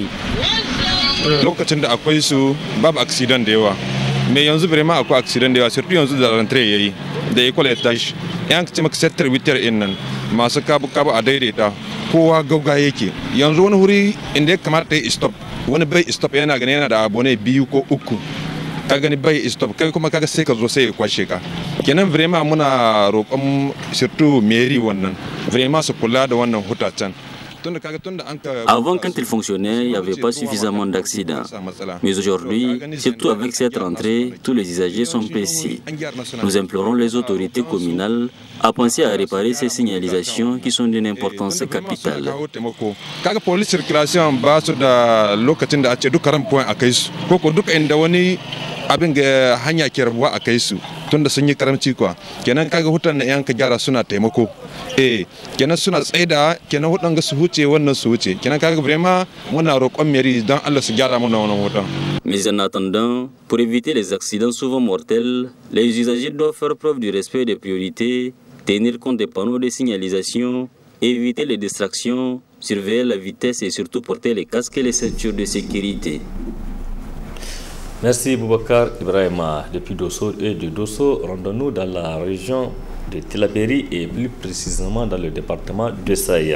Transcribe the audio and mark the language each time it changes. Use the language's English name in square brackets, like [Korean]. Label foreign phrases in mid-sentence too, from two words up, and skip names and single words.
[Hausa] Lokacin da akwai su babu accident da yawa, me yanzu vraiment akwai accident da yawa, surtout yanzu da rentrée yayi da école ya tashi yan kace maka sector witar in nan masu kabu a daidaita kowa gauga yake yanzu wani wuri inda ya kamata ya stop wani bai stop yana ganin yana da abone biyu ko uku ka gani bai stop kai kuma kaga sai ka zo sai ya kwashe ka kenan vraiment muna roƙon [French] surtout mairie [Hausa] wannan vraiment su kula da wannan hutacen. [French] Avant, quand il fonctionnait, il n'y avait pas suffisamment d'accidents. Mais aujourd'hui, surtout avec cette rentrée, tous les usagers sont pressés. Nous implorons les autorités communales à penser à réparer ces signalisations qui sont d'une importance capitale. [Hausa] Kaga [French] police circulation [Hausa] ba su da lokacin da a ce duka point a kai su ko duka inda wani abin ga hanya ke rabuwa a kai su tunda sun yi karamci kuwa kenan kaga hutan na yan ka gyara suna taimako kenan suna tsaida kenan hutan ga su huce wannan su huce kenan kaga vraiment muna roƙon mairie don Allah su gyara mana wannan hutan. [French] Mais en attendant, pour éviter les accidents souvent mortels, les usagers doivent faire preuve du respect des priorités, tenir compte des panneaux de signalisation, éviter les distractions, surveiller la vitesse et surtout porter les casques et les ceintures de sécurité. Merci Boubacar Ibrahima depuis Dosso, et de Dosso, rendons-nous dans la région de Tillabéri et plus précisément dans le département de Saïa.